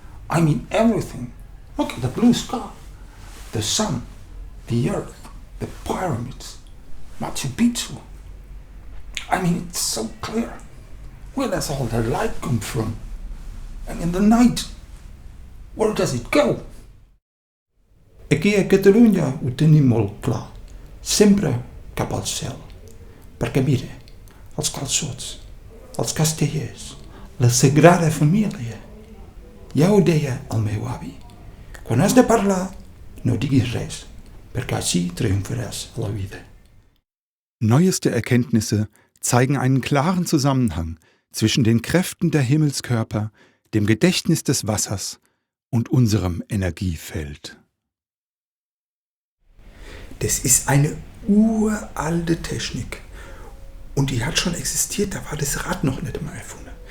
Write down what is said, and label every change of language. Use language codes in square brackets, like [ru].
[en] I mean, everything. Look at the blue sky, the sun, the earth, the pyramids, Machu Picchu. I mean, it's so clear. Where does all the light come from? And in the night, where does it go? [ca] Aquí a Catalunya ho tenim molt clar. Sempre cap al cel. Perquè mira, els calçots, els castellers, la Sagrada Família. Ja ho deia el meu avi. Quan has de parlar, no diguis res, perquè així triomfaràs a la vida. [de] Neueste Erkenntnisse zeigen einen klaren Zusammenhang zwischen den Kräften der Himmelskörper, dem Gedächtnis des Wassers und unserem Energiefeld. Das ist eine uralte Technik. Und die hat schon existiert, da war das Rad noch nicht mal erfunden.